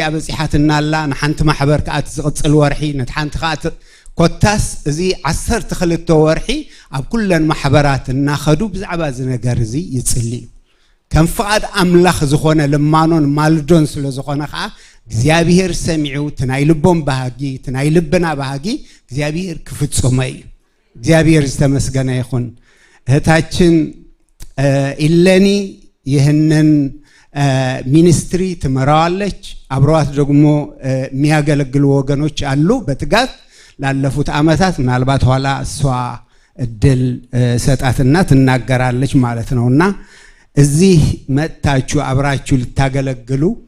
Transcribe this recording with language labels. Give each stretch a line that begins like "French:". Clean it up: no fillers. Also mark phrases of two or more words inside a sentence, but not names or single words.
Tigrinya: በፂሓትና ኣላ ንሓንቲ ማሕበር ከዓ ዝቕጽል ወርሒ ነትሓንቲ ከዓ ኮታስ እዚ 12 ወርሒ ኣብ ኩለን ማሕበራት እናኸዱ ብዛዕባ እዚ ነገር እዚ ይጽልዩ ከም ፍቓድ ኣምላኽ ዝኾነ ልማኖን ማልዶን ስለ ዝኾነ ከዓ እግዚአብሔር ሰሚዑ ትናይ ልቦም ባህጊ ትናይ ልብና ባህጊ እግዚአብሔር ክፍጽሞ እዩ እግዚአብሔር ዝተመስገነ ይኹን
Amharic: እህታችን ኢለኒ ይህንን ሚኒስትሪ ትመራዋለች አብረዋት ደግሞ የሚያገለግሉ ወገኖች አሉ በትጋት ላለፉት ዓመታት ምናልባት ኋላ እሷ እድል ሰጣትና ትናገራለች ማለት ነውና እዚህ መጣችሁ አብራችሁ ልታገለግሉ